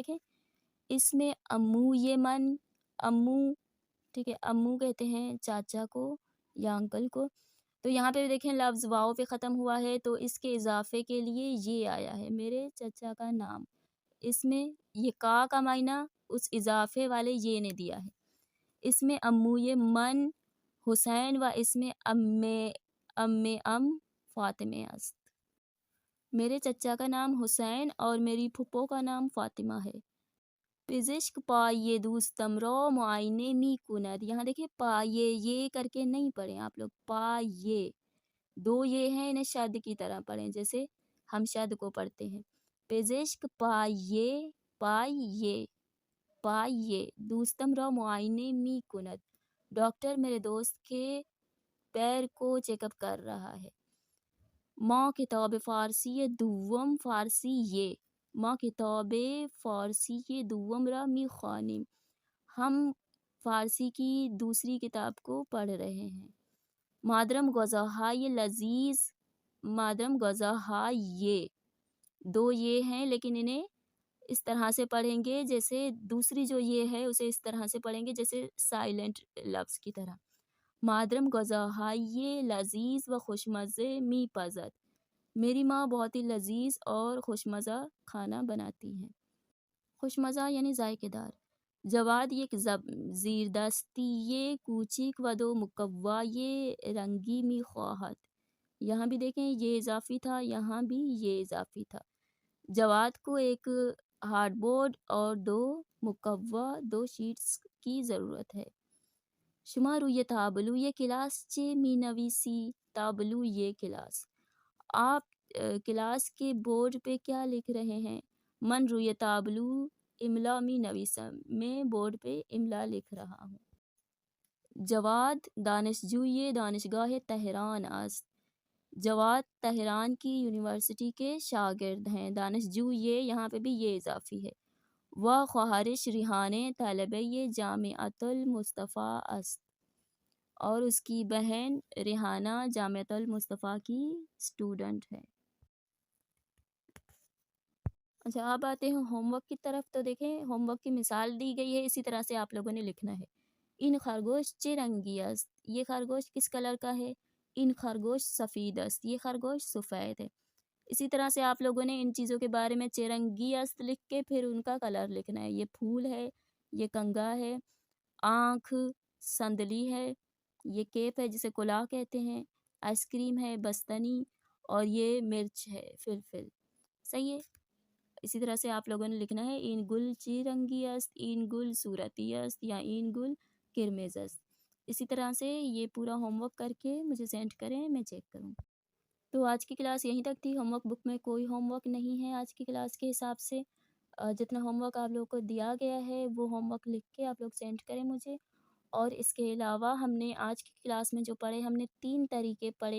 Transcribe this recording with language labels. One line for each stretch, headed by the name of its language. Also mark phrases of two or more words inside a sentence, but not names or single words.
Urdu: دیکھیں، اس میں
Persian: امو یہ من،
Urdu: امو، ٹھیک ہے، امو کہتے ہیں چاچا کو یا انکل کو، تو یہاں پہ دیکھیں لفظ واو پہ ختم ہوا ہے تو اس کے اضافے کے لیے یہ آیا ہے، میرے چچا کا نام، اس میں یہ کا معنی اس اضافے والے یہ نے دیا ہے۔ اس میں
Persian: امو یہ من حسین
Urdu: و اس میں
Persian: ام فاطمہ است،
Urdu: میرے چچا کا نام حسین اور میری پھپھو کا نام فاطمہ ہے۔
Persian: پزشک پائیے دوستم رو معائنے می کند.
Urdu: یہاں دیکھیں پائیے یہ کر کے نہیں پڑھیں آپ لوگ، پائیے دو یہ ہیں، انہیں شد کی طرح پڑھیں جیسے ہم شد کو پڑھتے ہیں.
Persian: پزشک پائیے، پائیے پائیے دوستم رو معائنے می کند.
Urdu: ڈاکٹر میرے دوست کے پیر کو
English: check up
Urdu: کر رہا ہے.
Persian: ما کتاب فارسی دوم فارسی یہ، ما کتاب فارسی دوم را می خوانیم.
Urdu: ہم فارسی کی دوسری کتاب کو پڑھ رہے ہیں.
Persian: مادرم غذاهای لذیذ، مادرم غذاهای
Urdu: دو یہ ہیں لیکن انہیں اس طرح سے پڑھیں گے جیسے دوسری جو یہ ہے اسے اس طرح سے پڑھیں گے جیسے سائلنٹ لفظ کی طرح.
Persian: مادرم غذاهای لذیذ و خوشمزے می پزد.
Urdu: میری ماں بہت ہی لذیذ اور خوشمزہ کھانا بناتی ہیں. خوشمزہ یعنی ذائقے دار.
Persian: جواد یک زیردستی یہ کوچک و دو مکوا یہ رنگی می خواہد.
Urdu: یہاں بھی دیکھیں یہ اضافی تھا، یہاں بھی یہ اضافی تھا. جواد کو ایک
English: hard board
Urdu: اور دو مکوا دو شیٹس کی ضرورت ہے.
Persian: شما روی تابلو یہ کلاس چے می نویسی. تابلو یہ کلاس.
Urdu: آپ کلاس کے بورڈ پہ کیا لکھ رہے ہیں؟
Persian: من روی تابلو املا می نویسم.
Urdu: میں بورڈ پہ املا لکھ رہا ہوں.
Persian: جواد دانشجوی دانشگاہ تہران است.
Urdu: جواد تہران کی یونیورسٹی کے شاگرد ہیں. دانشجو یہ یہاں پہ بھی یہ اضافی ہے.
Persian: وہ خواہرش ریحانہ طالبہ جامعۃ المصطفیٰ است.
Urdu: اور اس کی بہن ریحانہ جامعۃ المصطفیٰ کی اسٹوڈنٹ ہے. اچھا اب آتے ہیں ہوم ورک کی طرف. تو دیکھیں ہوم ورک کی مثال دی گئی ہے، اسی طرح سے آپ لوگوں نے لکھنا ہے.
Persian: ان خرگوش چے رنگی است.
Urdu: یہ خرگوش کس کلر کا ہے؟
Persian: ان خرگوش سفید است.
Urdu: یہ خرگوش سفید ہے. اسی طرح سے آپ لوگوں نے ان چیزوں کے بارے میں
Persian: چرنگی است
Urdu: لکھ کے پھر ان کا کلر لکھنا ہے. یہ پھول ہے، یہ کنگا ہے، آنکھ سندلی ہے، یہ کیپ ہے جسے کلاه کہتے ہیں، آئس کریم ہے بستنی، اور یہ مرچ ہے فلفل. صحیح ہے. اسی طرح سے آپ لوگوں نے لکھنا ہے
Persian: این گل چی رنگی است، این گل صورتی است یا این گل کرمز است.
Urdu: اسی طرح سے یہ پورا ہوم ورک کر کے مجھے سینڈ کریں، میں چیک کروں. تو آج کی کلاس یہیں تک تھی. ہوم ورک بک میں کوئی ہوم ورک نہیں ہے آج کی کلاس کے حساب سے. جتنا ہوم ورک آپ لوگوں کو دیا گیا ہے وہ ہوم ورک لکھ کے آپ لوگ سینڈ کریں مجھے. اور اس کے علاوہ ہم نے آج کی کلاس میں جو پڑھے، ہم نے 3 طریقے پڑھے.